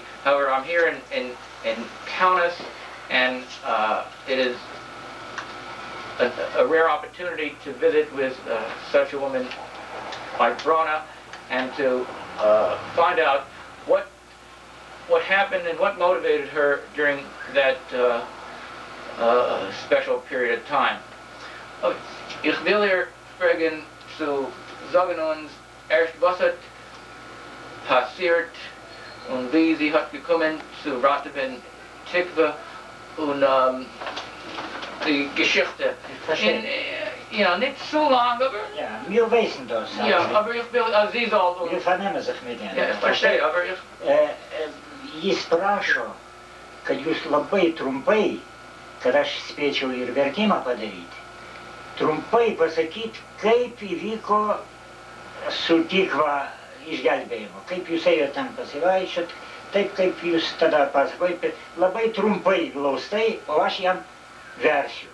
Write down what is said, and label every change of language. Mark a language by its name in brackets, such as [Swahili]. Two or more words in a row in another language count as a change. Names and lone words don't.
[English] However, I'm here in Kaunas, and it is a rare opportunity to visit with such a woman like Brone, and to find out what happened and what motivated her during that special period of time. [German] Ich will ihr fragen zu sagen uns erst, was hat passiert und wie sie hat gekommen zu Rathaven Tikva und die Geschichte. Nicht so lang, aber... Ja, wir wissen das. Ja, aber ich will, Sie soll... Wir vernehmen sich mit ihnen. Ja, ich verstehe, aber ich... [Lithuanian] Jis prašo, kad jūs labai trumpai, kad aš spėčiau ir vertimą padaryti, trumpai pasakyti, kaip įvyko su Tikva išgelbėjimu, kaip jūs ėjote ten pasivaiščiot, taip kaip jūs tada pasakojate, labai trumpai, glaustai, o aš jam versiu.